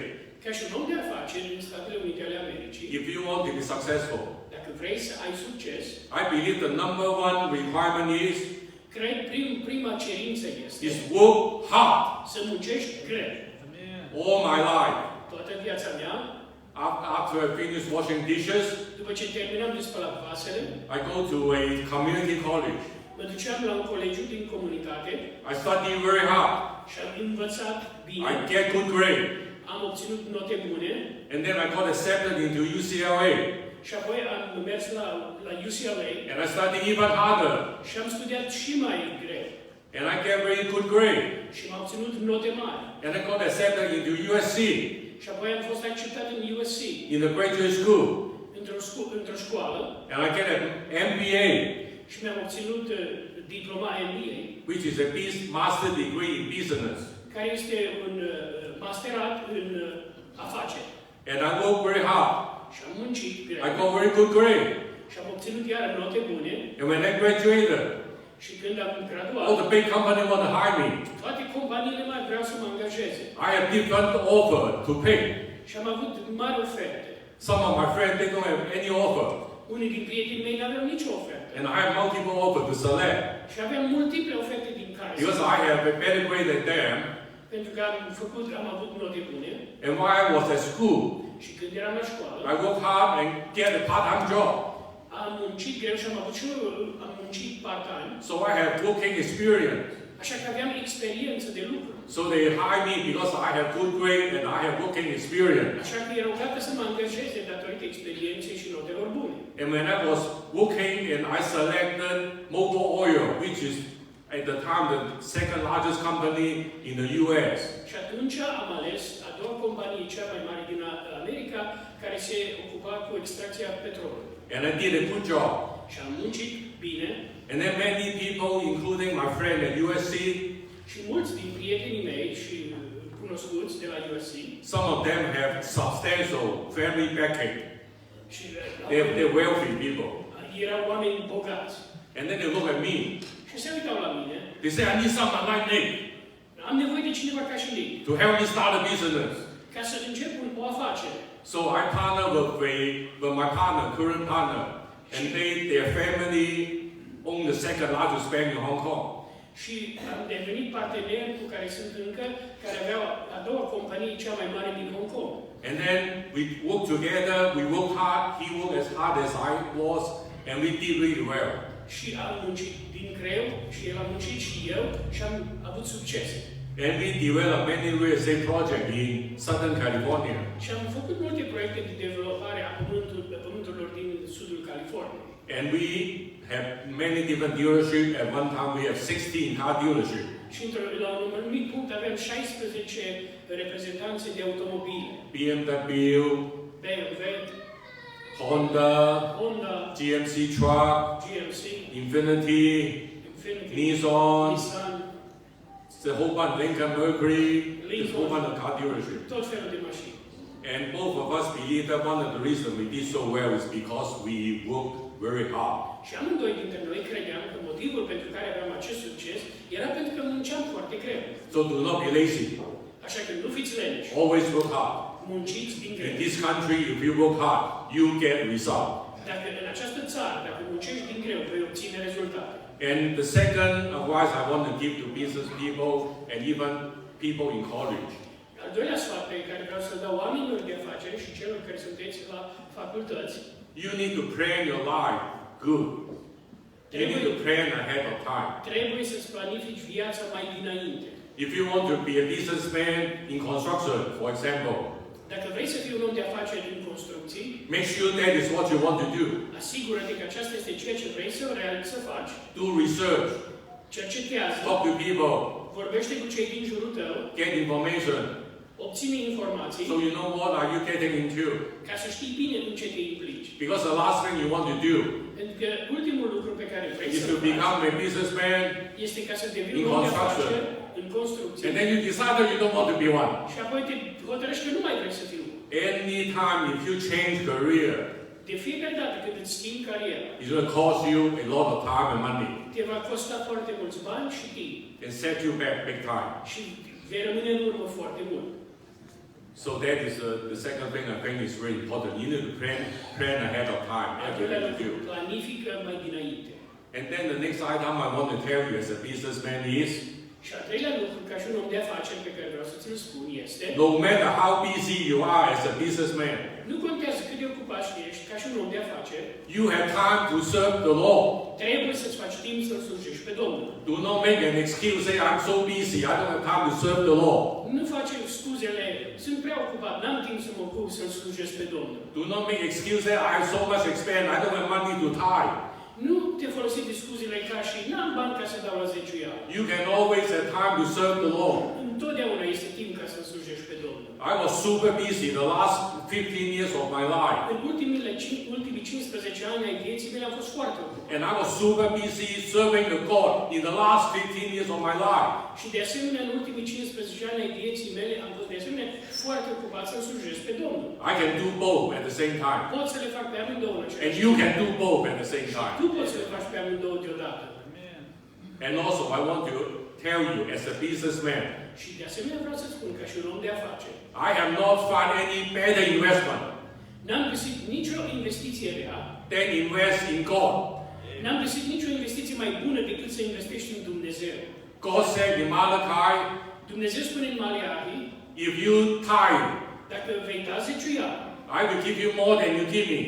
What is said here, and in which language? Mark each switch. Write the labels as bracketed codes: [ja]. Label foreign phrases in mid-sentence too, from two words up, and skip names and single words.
[ro] Ca și un om de afaceri în Statele Unite ale Americii, [en] if you want to be successful, [ro] dacă vrei să ai succes, [en] I believe the number one requirement [ro] cred prima cerință este [en] is work hard [ro] să muncești greu. [en] all my life. [ro] Toată viața mea, [en] After I finish washing dishes, [ro] după ce terminam de spălat vasele, [en] I go to a community college. [ro] mă duceam la un colegiu din comunitate [en] I study very hard. [ro] și am învățat bine, [en] I get good grade. [ro] am obținut note bune [en] And then I got accepted into UCLA. [ro] și apoi am mers la UCLA [en] And I study even harder. [ro] și am studiat și mai greu [en] And I get very good grade. [ro] și am obținut note mari. [en] And I got accepted into USC, [ro] Și apoi am fost acceptat în USC, [en] in the graduate school. [ro] într-o școală, [en] And I get an MBA, [ro] și mi-am obținut diploma MBA, [en] which is a master degree in business. [ro] care este un masterat în afaceri. [en] And I work very hard. [ro] Și am muncit greu [en] I got very good grade. [ro] și am obținut iar note bune [en] And when I graduated, [ro] și când am graduat, [en] all the big company want to hire me. [ro] toate companiile mari vreau să mă angajeze. [en] I have different offer to pay. [ro] Și am avut mari oferte. [en] Some of my friends, they don't have any offer. [ro] Unii din prietenii mei n-aveau nicio ofertă. [en] And I have multiple offers to select. [ro] Și aveam multiple oferte din care să [en] Because I have a better grade than them. [ro] pentru că am avut note bune [en] And while I was at school, [ro] și când eram la școală, [en] I worked hard and get a part-time job. [ro] am muncit greu și am avut și am muncit part-time, [en] So I have working experience. [ro] așa că aveam experiență de lucru. [en] So they hire me because I have good grade and I have working experience. [ro] Așa că erau gata să mă angajeze datorită experienței și notelor bune. [en] And when I was working and I selected Mobil Oil, which is at the time the second largest company in the US. [ro] Și atunci am ales a doua companie, cea mai mare din America, care se ocupa cu extracția petrolului. [en] And I did a good job. [ro] Și am muncit bine [en] And then many people, including my friend at USC, [ro] și mulți din prietenii mei și cunoscuți de la USC, [en] some of them have substantial family backing. [ro] și [en] They're wealthy people. [ro] erau oameni bogați. [en] And then they look at me. [ro] Și se uitau la mine. [en] They say, I need someone like Nick [ro] Am nevoie de cineva ca și Nick, [en] to help me start a business. [ro] ca să încep o afacere. [en] So I partner with my partner, current partner, and their family own the second largest bank in Hong Kong. [ro] Și am devenit partener cu care sunt încă, care aveau a doua companie cea mai mare din Hong Kong. [en] And then we work together, we work hard, he worked as hard as I was, and we did really well. [ro] Și am muncit din greu, și el a muncit și eu, și am avut succes. [en] And we developed many real estate projects in Southern California. [ro] Și am făcut multe proiecte de dezvoltare a pământurilor din sudul Californiei. [en] And we have many different dealerships. At one time we have 16 car dealerships. [ro] Și la un anumit punct avem 16 reprezentanțe de automobile. [en] BMW, [ro] BMW, [en] Honda, GMC truck, [ro] GMC, [en] Infiniti, Nissan, the whole bunch, Lincoln Mercury, this whole bunch of car dealerships. [ro] tot felul de mașini. [en] And both of us believe that one of the reasons we did so well is because we worked very hard. [ro] Și amândoi dintre noi credeam că motivul pentru care aveam acest succes era pentru că munceam foarte greu. [en] So do not be lazy. [ro] Așa că nu fiți leneși. [en] Always work hard. [ro] Munciți din greu. [en] In this country, if you work hard, you get result. [ro] Dacă în această țară, dacă muncești din greu, vei obține rezultate. [en] And the second advice I want to give to business people and even people in college. [ro] Al doilea sfat pe care vreau să-l dau oamenilor de afaceri și celor care sunteți la facultăți, [en] You need to plan your life good. You need to plan ahead of time. [ro] trebuie să-ți planifici viața mai dinainte. [en] If you want to be a businessman in construction, for example, [ro] Dacă vrei să fii un om de afaceri în construcții, [en] make sure that is what you want to do. [ro] asigură-te că aceasta este ceea ce vrei să faci. [en] Do research, [ro] Cercetează, [en] talk to people, [ro] vorbește cu cei din jurul tău, [en] get information, [ro] obține informații, [en] so you know what are you getting into. [ro] ca să știi bine în ce te implici. [en] Because the last thing you want to do [ro] Pentru că ultimul lucru pe care vrei [en] is [ro] să [en] to [ro] faci [en] become a businessman, [ro] este ca să devii [en] in [ro] un om de [en] construction. [ro] afaceri în construcție. [en] and then you decide that you don't want to be one. [ro] Și apoi te hotărăști că nu mai vrei să fii. [en] Anytime if you change career, [ro] De fiecare dată când îți schimbi cariera, [en] it's going to cost you a lot of time and money [ro] te va costa foarte mulți bani și timp. [en] and set you back big time. [ro] Și vei rămâne în urmă foarte mult. [en] So that is the second thing I think is very important. You need to plan ahead of time [ro] Al [en] everything [ro] doilea [en] you [ro] lucru, [en] do. [ro] planifică mai dinainte. [en] And then the next item I want to tell you as a businessman is, [ro] Și al treilea lucru, ca și un om de afaceri pe care vreau să ți-l spun, este [en] no matter how busy you are as a businessman, [ro] nu contează cât de ocupat ești ca și un om de afaceri, [en] you have time to serve the Lord. [ro] trebuie să-ți faci timp să-L slujești pe Domnul. [en] Do not make an excuse, say, I'm so busy, I don't have time to serve the Lord. [ro] Nu face scuzele, sunt prea ocupat, n-am timp să mă ocup să-L slujesc pe Domnul. [en] Do not make excuse, say, I have so much expense, I don't have money to tithe. [ro] Nu te folosi de scuzele ca și n-am bani ca să dau la zeciuia. [en] You can always have time to serve the Lord. [ro] Întotdeauna este timp ca să-L slujești pe Domnul. [en] I was super busy the last 15 years of my life. [ro] În ultimii 15 ani ai vieții mele am fost foarte ocupat. [en] And I was super busy serving the God in the last 15 years of my life. [ro] Și de asemenea, în ultimii 15 ani ai vieții mele am fost de asemenea foarte ocupat să-L slujesc pe Domnul. [en] I can do both at the same time. [ro] Pot să le fac pe amândouă în [en] And [ro] același [en] you [ro] timp. [en] can do both at the same time. [ro] Tu poți să le faci pe amândouă deodată. [en] And also, I want to tell you, as a businessman, [ro] Și de asemenea vreau să spun ca și un om de afaceri. [en] I have not found any better investment [ro] N-am găsit nicio investiție rea, [en] than invest in God. [ro] n-am găsit nicio investiție mai bună decât să investești în Dumnezeu. [en] God said in Malachi, [ro] Dumnezeu spune în Maleahi, [en] if you tithe, [ro] dacă vei da zeciuia, [en] I will give you more than you give me.